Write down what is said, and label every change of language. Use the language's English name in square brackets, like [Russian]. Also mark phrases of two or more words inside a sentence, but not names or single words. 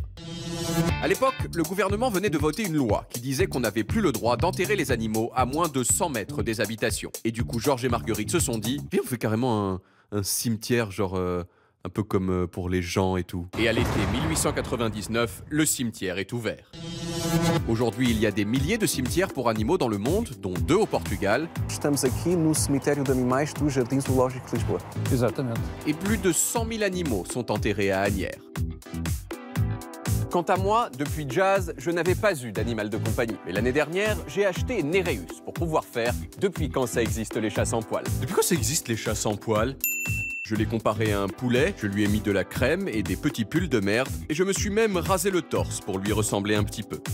[French] À l'époque, le gouvernement venait de voter une loi qui disait qu'on n'avait plus le droit d'enterrer les animaux à moins de 100 mètres des habitations. Et du coup, Georges et Marguerite se sont dit, viens, on fait carrément un cimetière, genre un peu comme pour les gens et tout. Et à l'été 1899, le cimetière est ouvert. Aujourd'hui, il y a des milliers de cimetières pour animaux dans le monde, dont 2 au Portugal. [Portuguese] Estamos aqui no cemitério de animais do Jardim Zoológico de Lisboa. [French] Exactement. Et plus de 100 000 animaux sont enterrés à Asnières. Quant à moi, depuis Jazz, je n'avais pas eu d'animal de compagnie. Mais l'année dernière, j'ai acheté Néréus pour pouvoir faire depuis quand ça existe les chats sans poils. Depuis quand ça existe les chats sans poils? Je l'ai comparé à un poulet, je lui ai mis de la crème et des petits pulls de merde, et je me suis même rasé le torse pour lui ressembler un petit peu.